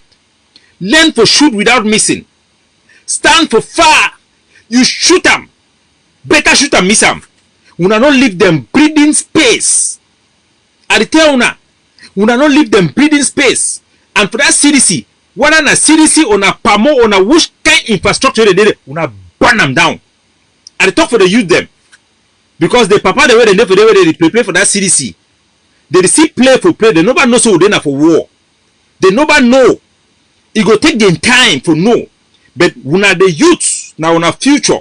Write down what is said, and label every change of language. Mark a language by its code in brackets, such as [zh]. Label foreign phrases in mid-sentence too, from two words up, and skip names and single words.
[wes] Learn for shoot without missing. Stand for far. You shoot them. Better shoot and miss them. Una not leave them breathing space. I tell una not leave them breathing space. And for that CDC, whether na CDC or na PAMO or na which kind infrastructure they did, una burn them down. I talk for the youth them. Because the papa the way they for the way they prepare for that CDC. They see play for play. They never know so they na for war. They never know. It go take them time for know. But una the youth now una future.